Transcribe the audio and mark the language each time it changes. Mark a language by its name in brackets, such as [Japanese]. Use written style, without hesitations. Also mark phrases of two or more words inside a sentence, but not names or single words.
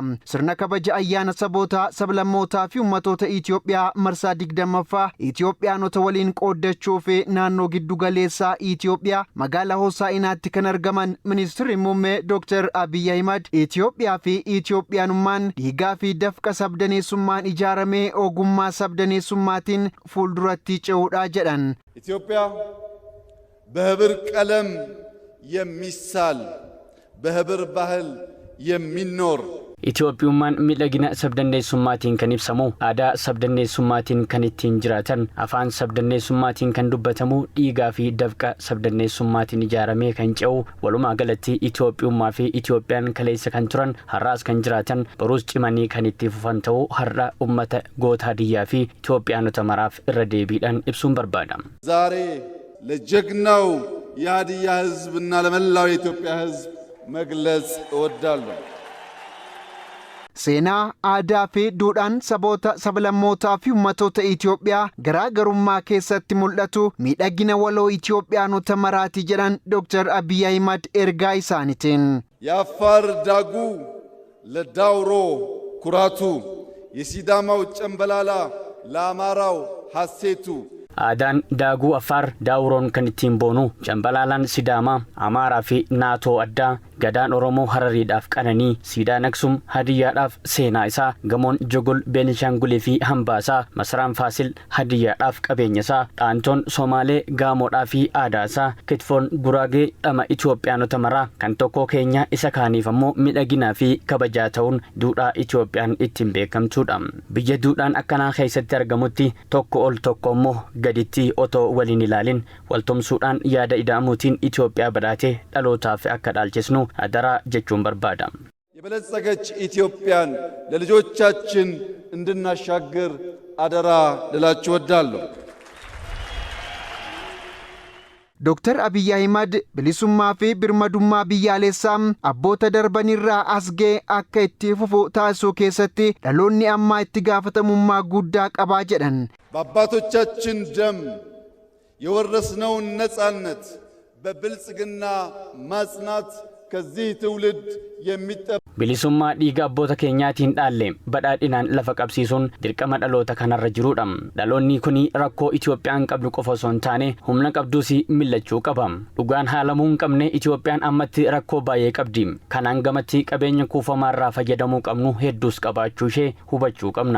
[Oromo] Sirna kabaja ayyaana saboota sablammootaa fi ummatoota Itoophiyaa marsaa 20ffaa Itoophiyaanota waliin qooddachuu fi naannoo giddu galeessaa Itoophiyaa magaalaa Hoosaa'inaatti kan argaman Ministeerri Muummee Dr. Abiy Ahimad Itoophiyaa fi Itoophiyaanummaan dhiigaa fi dafqa sabdaneessummaan ijaaramee ogummaa sabdaneessummaatiin fuulduratti ce'uudha jedhan. [Amharic] ኢትዮጵያ በህብር ቀለም የሚሳል በህብር ባህል የሚኖር [Oromo] Itoophiyummaan miidhagina sabdanneessummaatiin kan ibsamu, aadaa sabdanneessummaatiin kan ittiin jiraatan, afaan sabdanneessummaatiin kan dubbatamu, dhiigaa fi dafqa sabdanneessummaatiin ijaaramee kan ce'u, walumaa galatti Itoophiyummaa fi Itoophiyaan kaleessa kan turan, har'aas kan jiraatan, boruus cimanii kan itti fufan ta'uu har'a ummata goota Hadiyyaa fi Itoophiyaanota maraaf irra deebiidhaan ibsuun barbaada. [Amharic] ዛሬ ለጀግናው የሀዲያ ህዝብና ለመላው የኢትዮጵያ ህዝብ መግለጽ እወዳለሁ። [Oromo] Seenaa aadaa fi duudhaan saboota sablammootaa fi ummatoota Itoophiyaa garaagarummaa keessatti mul'atu miidhagina waloo Itoophiyaanota maraati jedhan Dr. Abiy Ahimad ergaa isaaniitiin. [Amharic] የአፋር ዳጉ ለዳውሮ ኩራቱ የሲዳማው ጨምበላላ ለአማራው ሐሴቱ [Oromo] Aadaan daaguu Affaar daawuroon kan ittiin boonu, Cambalaalaan Sidaamaa, Amaaraa fi naatoo addaa, gadaan Oromoo Harariidhaaf qananii, Siidaan Aksum Hadiyyaadhaaf seenaa isaa, gamoon Jogol Beenishaangulii fi Hambaasaa, Masraan Faasil Hadiyyaadhaaf qabeenya isaa, dhaantoon Somaalee Gaamoodhaa fi aadaa isaa, kitfoon Guraagee dhama Itoophiyaanota maraa kan tokko keenya isa kaaniif ammoo miidhaginaa fi kabajaa ta'uun duudhaa Itoophiyaan ittiin beekamtuudha. Biyya duudhaan akkanaa keessatti argamutti tokko ol tokko immoo gaditti otoo waliin ilaalin waltumsuudhaan yaada ida'amuutiin Itoophiyaa badhaatee dhalootaaf akka dhaalchisnu adeera jechuun barbaada [Amharic] የበለጸገች ኢትዮጵያን ለልጆቻችን እንድናሻገር አደራ ልላችሁ ወዳለሁ። [Oromo] Dr. Abiy Ahimad bilisummaa fi birmadummaa biyyaalessaa abboota darbanirraa asgee akka itti fufu taasisuu keessatti dhaloonni ammaa itti gaafatamummaa guddaa qabaa jedhan. [Amharic] በአባቶቻችን ደም የወረስነውን ነጻነት በብልጽግና ማጽናት ከዚህ ትውልድ የሚጠበቅ [Oromo] bilisummaa dhiiga abboota keenyaatiin dhaalle badhaadhinaan lafa qabsiisuun dirqama dhaloota kanarra jiruudha. Dhaloonni kuni rakkoo Itoophiyaan qabdu qofa osoo hin taane humna qabduus millachuu qaba. Dhugaan haalamuu hin qabne Itoophiyaan ammatti rakkoo baay'ee qabdi. Kanaan gamatti qabeenya kuufamaarraa fayyadamuu qabnu hedduus qabaachuu ishee hubachuu qabna.